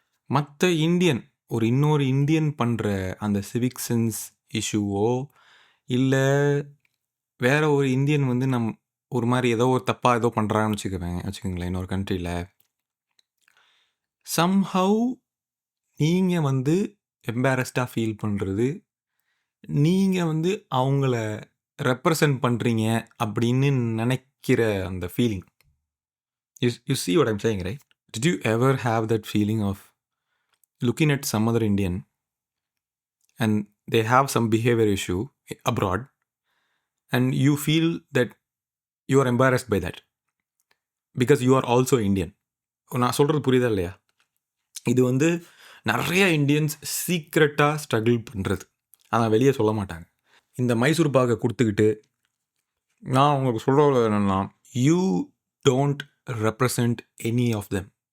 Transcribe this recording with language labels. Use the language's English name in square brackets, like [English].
[Tamil] மற்ற இந்தியன், இன்னொரு இந்தியன் பண்ணுற அந்த சிவிக் சென்ஸ் இஷ்யூவோ, இல்லை வேற ஒரு இந்தியன் வந்து ஒரு மாதிரி ஏதோ ஒரு தப்பாக ஏதோ பண்ணுறாங்கன்னு வச்சுக்கோங்களேன் இன்னொரு கண்ட்ரியில், சம்ஹவ் நீங்கள் வந்து எம்பாரஸ்டாக ஃபீல் பண்ணுறது நீங்கள் வந்து அவங்கள ரெப்ரசன்ட் பண்ணுறீங்க அப்படின்னு நினைக்கிற அந்த feeling. [English] You see what I'm saying, right? Did you ever have that feeling of looking at some other Indian and they have some behavior issue abroad and you feel that you are embarrassed by that because you are also Indian? [Tamil] நான் சொல்கிறது புரியுதா இல்லையா? இது வந்து நிறைய Indians சீக்ரெட்டாக struggle பண்ணுறது, ஆனால் வெளியே சொல்ல மாட்டாங்க. இந்த மைசூர் பாகை கொடுத்துக்கிட்டு நான் உங்களுக்கு சொல்கிறது என்னென்னா, [English] You don't represent any of them.